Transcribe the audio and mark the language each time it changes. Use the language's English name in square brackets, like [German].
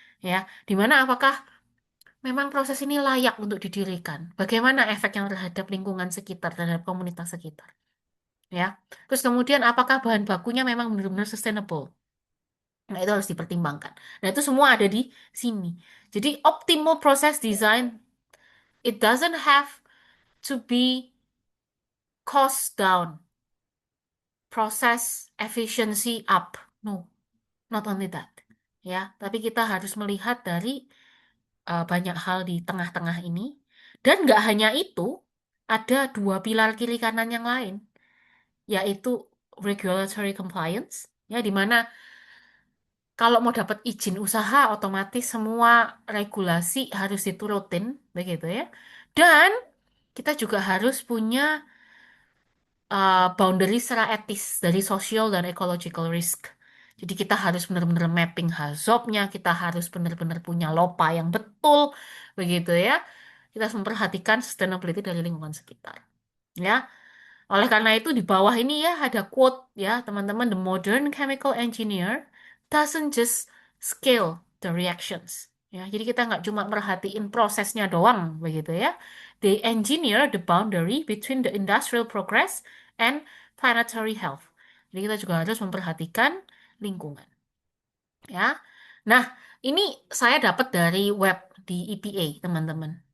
[Indonesian] Ya, dimana apakah memang proses ini layak untuk didirikan. Bagaimana efeknya terhadap lingkungan sekitar, terhadap komunitas sekitar. Ya. Terus kemudian apakah bahan bakunya memang benar-benar sustainable? Nah, itu harus dipertimbangkan. Nah, itu semua ada di sini. [English] Jadi, optimal process design, it doesn't have to be cost down, process efficiency up. No, not only that. [Indonesian] Ya, tapi kita harus melihat dari banyak hal di tengah-tengah ini. Dan nggak hanya itu, ada dua pilar kiri kanan yang lain, yaitu regulatory compliance, ya, di mana kalau mau dapat izin usaha, otomatis semua regulasi harus diturutin, begitu ya. Dan kita juga harus punya boundary secara etis dari social dan ecological risk. Jadi kita harus benar-benar mapping hazobnya, kita harus benar-benar punya LOPA yang betul, begitu ya. Kita harus memperhatikan sustainability dari lingkungan sekitar. Ya, oleh karena itu di bawah ini ya ada quote ya teman-teman, [English] the modern chemical engineer doesn't just scale the reactions. [Indonesian] Ya, jadi kita nggak cuma merhatiin prosesnya doang begitu ya. [English] They engineer the boundary between the industrial progress and planetary health. [Indonesian] Jadi kita juga harus memperhatikan lingkungan. Ya, nah ini saya dapat dari web di EPA teman-teman.